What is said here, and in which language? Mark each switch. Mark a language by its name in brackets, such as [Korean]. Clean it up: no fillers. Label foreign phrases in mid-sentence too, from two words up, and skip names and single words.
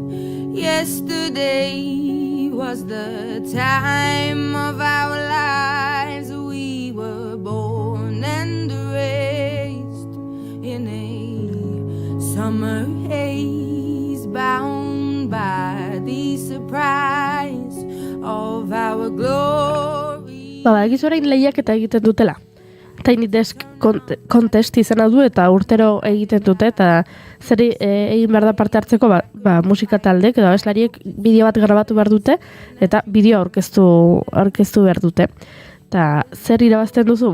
[English] Yesterday was the time of our lives. We were born and raised in a summer haze, bound by the surprise of our glory. [Basque] Egizu orain lehiak eta egiten dutela. Tiny Desk Contest izena du eta urtero egiten dute eta zeri egin behar da parte hartzeko musika taldek edo abeslariek bideo bat grabatu behar dute eta bideo aurkeztu behar dute. Eta zer irabazten duzu?